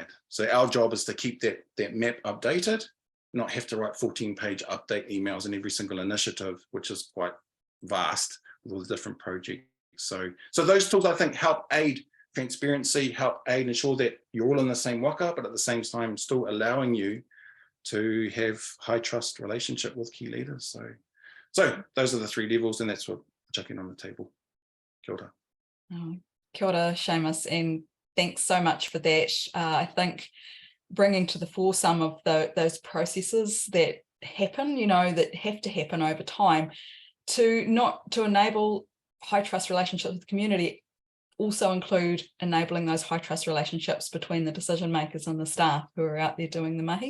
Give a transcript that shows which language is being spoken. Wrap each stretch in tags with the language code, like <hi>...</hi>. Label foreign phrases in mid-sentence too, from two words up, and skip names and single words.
<en>So our job is to keep that map updated, not have to write 14-page update emails in every single initiative, which is quite vast with all the different projects. So those tools, I think, help aid transparency, help aid ensure that you're all in the same waka, but at the same time still allowing you to have high trust relationship with key leaders. So those are the 3 levels, and that's what we're chucking on the table.</en> <mi>Kia ora. Kia ora,</mi> <en>Seamus, and thanks so much for that. I think bringing to the fore some of those processes that happen, that have to happen over time to enable high trust relationships with the community, also include enabling those high trust relationships between the decision makers and the staff who are out there doing the mahi.</en>